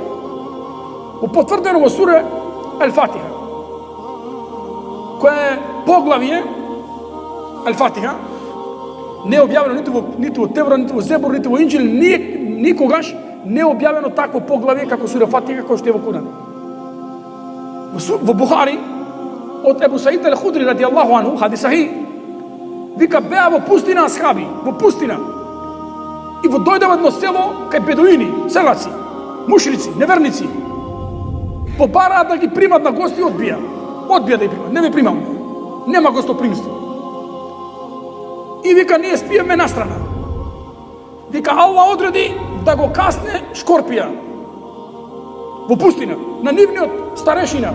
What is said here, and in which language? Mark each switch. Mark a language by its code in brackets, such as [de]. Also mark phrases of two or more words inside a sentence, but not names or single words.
[mk] Потврдено во сура Ал-Фатиха, која е поглавие Ал-Фатиха, не е објавено ниту во Теврат, ниту во Зебур, ниту во Инџил, никогаш не е објавено такво поглавие како сура Фатиха, кој што е во Куран. Во Бухари од Ебу Саид ал-Худри [ar] رضي الله عنه, [mk] хадис сахих, вика беа во пустина асхаби, во пустина. И во дојде во едно село кај бедуини, селаци, мушрици, неверници. Побараат да ги примат на гости, одбија. Одбија да ги примат, не ме примам. Нема гостопримство. И вика, ние спиеме настрана. Вика, Аллах одреди да го касне шкорпија во пустина, на нивниот старешина.